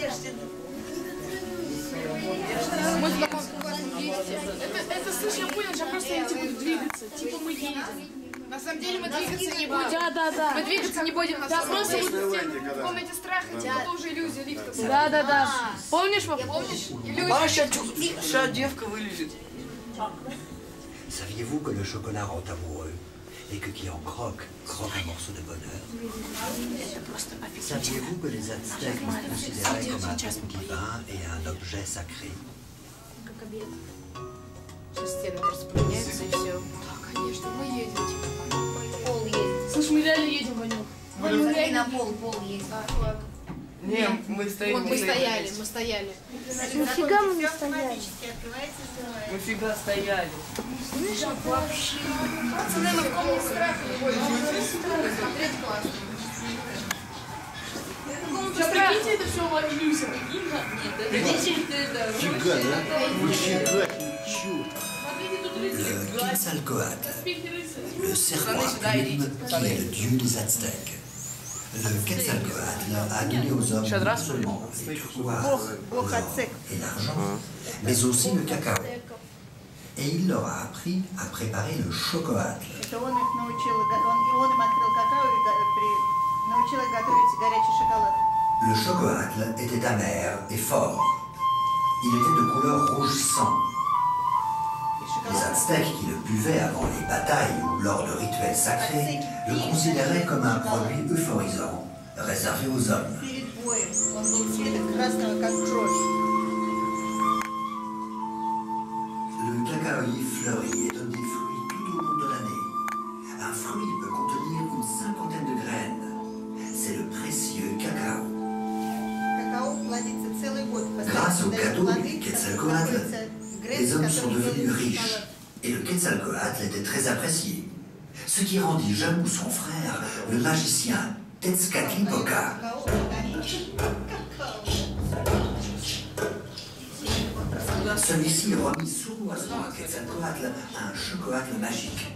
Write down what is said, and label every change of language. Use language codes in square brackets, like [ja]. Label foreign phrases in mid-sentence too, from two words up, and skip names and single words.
[ru] Мы в таком классном месте. Это, слушай, я понял, что просто эти будут двигаться. Типа мы едем. На самом деле мы двигаться не будем. Да. Мы двигаться не будем. Да, просто в комнате страха, типа тоже иллюзия лифта. Да. Помнишь, пап? Помнишь? А, сейчас девка вылезет. [fr] Saviez-vous que le chocolat rend amoureux et que qui en croque, croque un morceau de bonheur? Saviez-vous que les Aztèques le considéraient comme un don divin et un objet sacré? [ru] Сейчас стены просто поменяются и все. Да, конечно, мы едем. Пол есть. Слушай, мы реально едем, Ванюк. Смотри, на пол есть. Не, мы стоим. Мы стояли. Нафига мы не стояли? Мы всегда стояли. Пацаны, мы в комнате страха не будем. Смотреть классно. Сейчас прикиньте, это все иллюзия. Фига, да? Нифига, ничего. [fr] Le Quetzalcoatl, le serpent à plumes qui est le dieu des Aztèques. Le Quetzalcoatl a donné aux hommes non seulement les turquoises, l'or et l'argent, mais aussi le cacao. Et il leur a appris à préparer le chocoatl. [ru] Это он их научил, он им открыл какао и научил их готовить горячий шоколад. [fr] Le chocoatl était amer et fort. Il était de couleur rouge sang. Les Aztèques qui le buvaient avant les batailles ou lors de rituels sacrés le considéraient comme un produit euphorisant, réservé aux hommes. [ru] Перед боем он был цвета красного, как кровь. [fr] Le cacaoyer fleurit et donne des fruits tout au long de l'année. Un fruit peut contenir une cinquantaine de graines. C'est le précieux cacao. [ru] Какао плодится целый год. [fr] Grâce au cadeau du Quetzalcoatl, les hommes sont devenus riches et le Quetzalcoatl était très apprécié. Ce qui rendit jaloux son frère, le magicien Tezcatlipoca. Celui-ci remit sournoisement à Quetzalcoatl un chocoatl magique.